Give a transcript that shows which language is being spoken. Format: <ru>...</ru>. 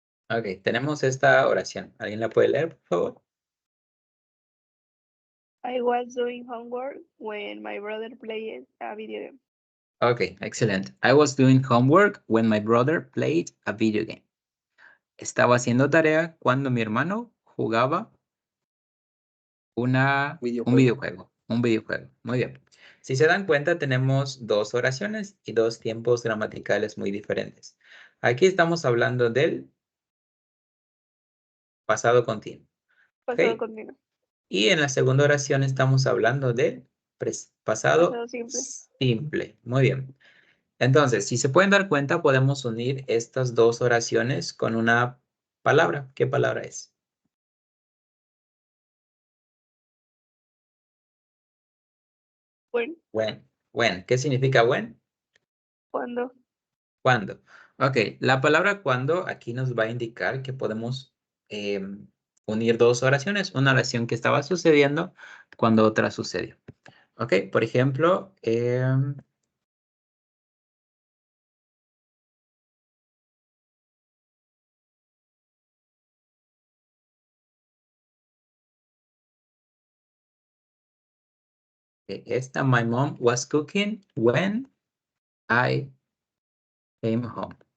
<es>Ok, tenemos esta oración. ¿Alguien la puede leer, por favor?</es> <en>I was doing homework when my brother played a video game.</en> <es>Ok, excelente.</es> <en>I was doing homework when my brother played a video game.</en> <es>Estaba haciendo tarea cuando mi hermano jugaba un videojuego. Un videojuego. Muy bien. Si se dan cuenta, tenemos dos oraciones y dos tiempos gramaticales muy diferentes. Aquí estamos hablando del pasado continuo. Pasado ¿Ok? continuo. Y en la segunda oración estamos hablando del pasado Pasado simple. simple. Muy bien. Entonces, si se pueden dar cuenta, podemos unir estas dos oraciones con una palabra. ¿Qué palabra es? Bueno, When. ¿Qué significa when? cuando. ¿Cuándo? Ok, la palabra cuando aquí nos va a indicar que podemos unir dos oraciones. Una oración que estaba sucediendo cuando otra sucedió. Ok, por ejemplo, esta,</es> <en>my mom was cooking when I came home.</en>